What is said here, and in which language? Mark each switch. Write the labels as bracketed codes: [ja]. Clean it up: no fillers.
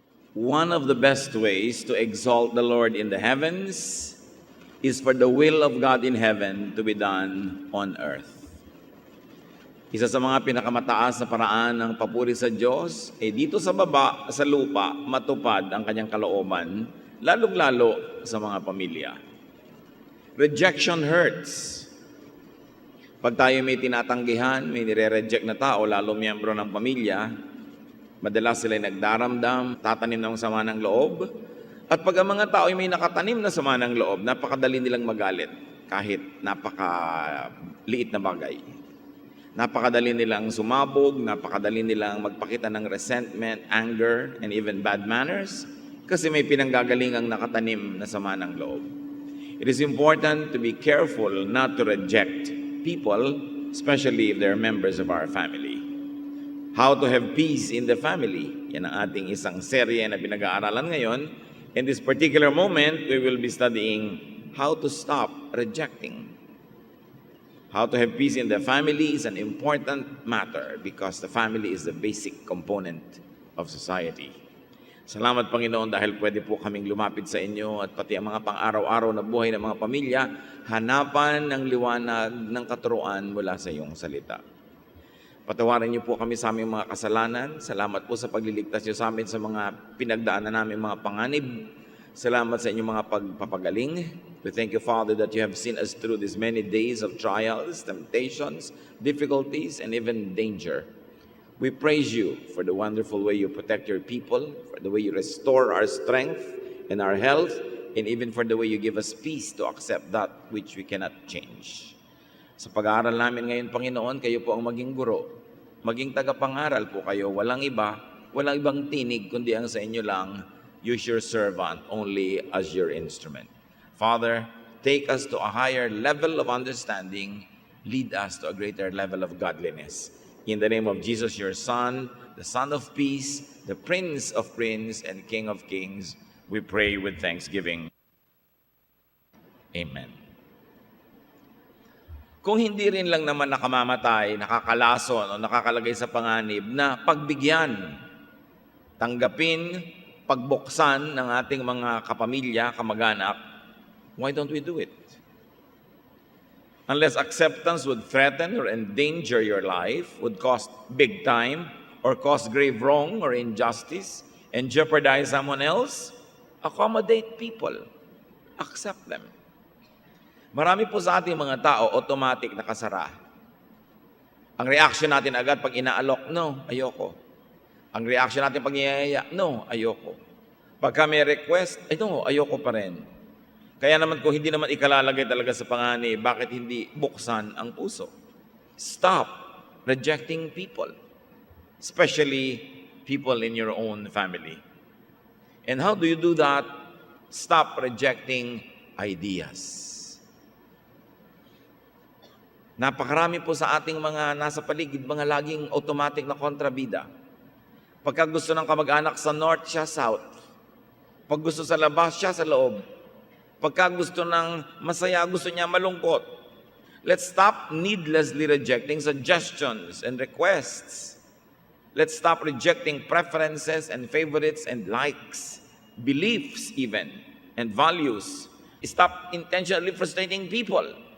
[en] One of the best ways to exalt the Lord in the heavens is for the will of God in heaven to be done on earth. [tl] Isa sa mga pinakamataas na paraan ng papuri sa Diyos, dito sa baba, sa lupa, matupad ang kanyang kalooban, lalong-lalo sa mga pamilya. [en] Rejection hurts. [tl] Pag tayo may tinatanggihan, may nire-reject na tao, lalo miyembro ng pamilya, madalas sila nagdaramdam, tatanim ng sama ng loob. At pag ang mga tao ay may nakatanim na sama ng loob, napakadali nilang magalit kahit napakaliit na bagay. Napakadali nilang sumabog, napakadali nilang magpakita ng [en] resentment, anger, and even bad manners [tl] kasi may pinanggagalingang nakatanim na sama ng loob. [en] It is important to be careful not to reject people, especially if they're members of our family. How to have peace in the family. [tl] Yan ang ating isang serye na pinag-aaralan ngayon. [en] In this particular moment, we will be studying how to stop rejecting. How to have peace in the family is an important matter because the family is the basic component of society. [tl] Salamat Panginoon dahil pwede po kaming lumapit sa inyo at pati ang mga pang-araw-araw na buhay ng mga pamilya, hanapan ng liwanag ng katuruan mula sa iyong salita. Patawarin niyo po kami sa aming mga kasalanan. Salamat po sa pagliligtas niyo sa amin sa mga pinagdaanan namin mga panganib. Salamat sa inyong mga pagpapagaling. [en] We thank you, Father, that you have seen us through these many days of trials, temptations, difficulties, and even danger. We praise you for the wonderful way you protect your people, for the way you restore our strength and our health, and even for the way you give us peace to accept that which we cannot change. [tl] Sa pag-aaral namin ngayon, Panginoon, kayo po ang maging guro. Maging tagapangaral po kayo. Walang iba, walang ibang tinig, kundi ang sa inyo lang, [en] use your servant only as your instrument. Father, take us to a higher level of understanding. Lead us to a greater level of godliness. In the name of Jesus, your Son, the Son of Peace, the Prince of Princes and King of Kings, we pray with thanksgiving. Amen. [tl] Kung hindi rin lang naman nakamamatay, nakakalason o nakakalagay sa panganib na pagbigyan, tanggapin, pagbuksan ng ating mga kapamilya, kamag-anak, [en] why don't we do it? Unless acceptance would threaten or endanger your life, would cost big time, or cause grave wrong or injustice, and jeopardize someone else, accommodate people. Accept them. [tl] Marami po sa ating mga tao, automatic nakasara. Ang reaction natin agad pag inaalok, no, ayoko. Ang reaction natin pag niyayaya, no, ayoko. Pagka may request, no, ayoko pa rin. Kaya naman kung hindi naman ikalalagay talaga sa panganib, bakit hindi buksan ang puso? [en] Stop rejecting people, especially people in your own family. And how do you do that? Stop rejecting ideas. [tl] Napakarami po sa ating mga nasa paligid, mga laging automatic na kontrabida. Pagka gusto ng kamag-anak sa north, siya south. Pag gusto sa labas, siya sa loob. Pagka gusto ng masaya, gusto niya malungkot. [en] Let's stop needlessly rejecting suggestions and requests. Let's stop rejecting preferences and favorites and likes, beliefs even, and values. Stop intentionally frustrating people.